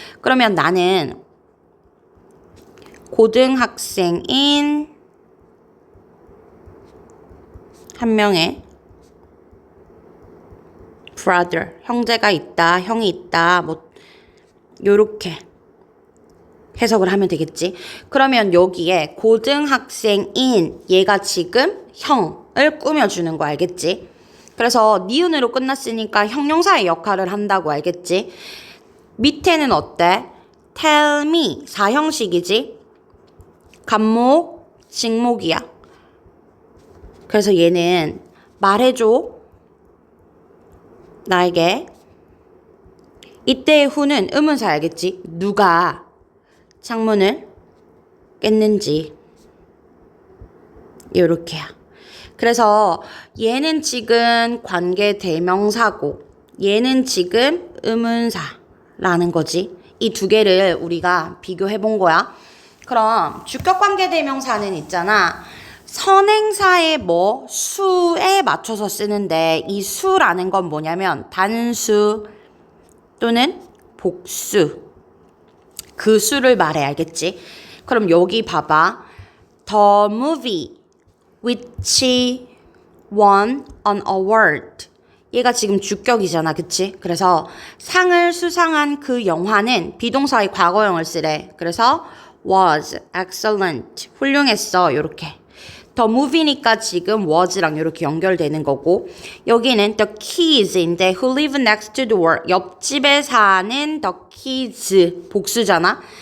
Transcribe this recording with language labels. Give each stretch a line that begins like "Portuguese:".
Korean: 그러면 나는 고등학생인 한 명의 brother, 형제가 있다, 형이 있다, 뭐 요렇게 해석을 하면 되겠지. 그러면 여기에 고등학생인 얘가 지금 형을 꾸며주는 거 알겠지? 그래서 니은으로 끝났으니까 형용사의 역할을 한다고 알겠지? 밑에는 어때?
English: tell me 사형식이지?
Korean: 간목, 직목이야. 그래서 얘는 말해줘. 나에게. 이때의 who는 의문사 알겠지? 누가 창문을 깼는지. 요렇게야. 그래서 얘는 지금 관계대명사고 얘는 지금 의문사라는 거지. 이 두 개를 우리가 비교해 본 거야. 그럼 주격관계대명사는 있잖아. 선행사의 수에 맞춰서 쓰는데 이 수라는 건 뭐냐면 단수 또는 복수. 그 수를 말해, 알겠지? 그럼 여기 봐봐.
English: The movie which won an award.
Korean: 얘가 지금 주격이잖아, 그치? 그래서 상을 수상한 그 영화는 비동사의 과거형을 쓰래. 그래서 was, excellent, 훌륭했어, 요렇게. The movie니까 지금 was랑 이렇게 연결되는 거고, 여기는 the kids인데
English: who live next door,
Korean: 옆집에 사는 the kids, 복수잖아.